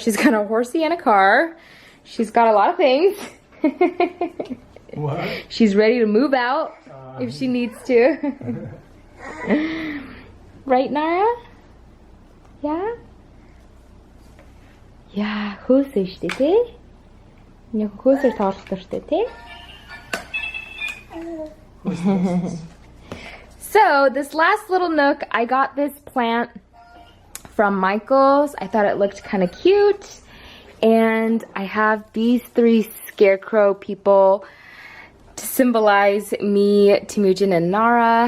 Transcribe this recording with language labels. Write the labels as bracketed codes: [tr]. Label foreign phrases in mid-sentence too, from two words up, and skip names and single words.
[en] She's got a horsey and a car. She's got a lot of things. What? She's ready to move out if she needs to. Right, Nara? Yeah? Yeah, [mn] хөөсөө штэ тий? Нэг хөөсөө тоолдог штэ тий? [en] So this last little nook, I got this plant from Michael's. I thought it looked kind of cute. And I have these three scarecrow people to symbolize me, Timujin, and Nara.